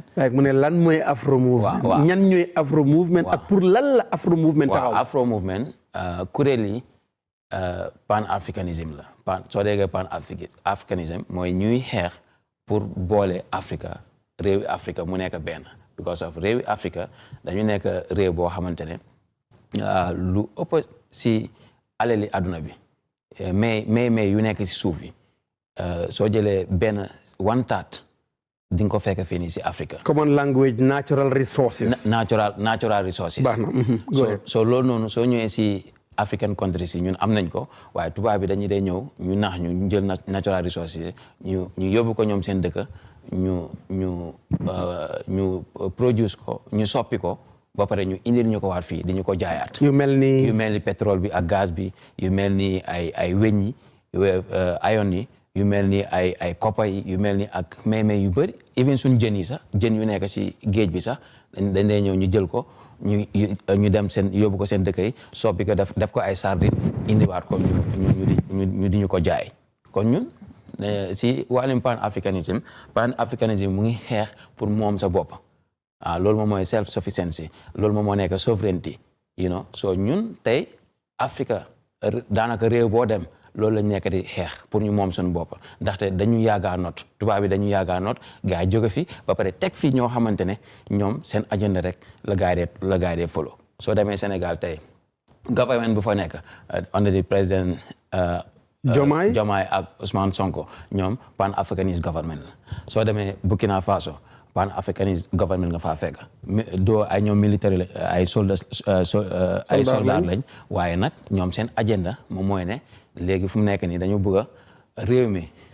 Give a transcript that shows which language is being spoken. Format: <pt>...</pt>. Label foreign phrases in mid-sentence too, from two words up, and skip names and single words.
<wo>waaye mu ne lan mooy afro movement. waaw ñan ñooy afro movement. ak pour lan la afro movement taxaw. waaw afro movement kuréel yi</wo> <fr>pan africanisme</fr> <wo>la soo déggee</wo> <fr>pan africanisme</fr> <wo>mooy ñuy xeex pour boole Afrique réewi Afrique mu nekk benn</wo> <en>because of</en> <wo>réewi Afrique dañu nekk réew boo xamante ne lu ëpp si alali adduna bi mais yu nekk si suuf yi soo jëlee benn 1/3 di nga ko fekk fii nii si Afrique.</wo> <en>common language natural resources. natural resources.</en> <wo>baax na. so loolu noonu soo ñëwee si</wo> <en>African countries</en> <wo>yi ñun am nañ ko waaye tubaab bi dañuy day ñëw ñu nax ñu jël</wo> <en>natural resources</en> <wo>ñu yóbbu ko ñoom seen dëkk ñu produce ko ñu soppi ko ba pare ñu indil ñu ko waat fii di ñu ko jaayaat. yu mel ni pétrole bi ak gaz bi yu mel ni ay weñ yi iron yi yu mel ni ay copper yi yu mel ni ak meeme yu bëri even suñ jën yi sax jën yu nekk si géej bi sax dañ day ñëw ñu jël ko ñu dem seen yóbbu ko seen dëkk yi soppi ko def ko ay sardine indiwaat ko ñu di ñu ko jaay kon ñun si wàllum</wo> <fr>pan africanisme</fr> <wo>mu ngi xeex pour moom sa bopp loolu moom mooy</wo> <en>self sufficiency</en> <wo>loolu moom moo nekk sovereignty so ñun tey Afrique daanaka réew boo dem loolu lañ nekk di xeex pour ñu moom suñu bopp ndaxte dañu yaagaa noot tubaab bi dañu yaagaa noot gars yi jóge fi ba pare teg fii ñoo xamante ne ñoom seen agenda rek la gars yi dee follow soo demee Sénégal tey government bu fa nekk</wo> <en>under the</en> <wo>président Diomaye ak Ousmane Sonko ñoom</wo> <en>pan africanist government</en> <wo>la soo demee Burkina Faso</wo> <en>pan africanist government</en> <wo>nga faa fekk doo ay ñoom militaire ay soldat lañ waaye nag ñoom seen agenda moom mooy ne léegi fu mu nekk nii dañu bëgg a réew mi</wo>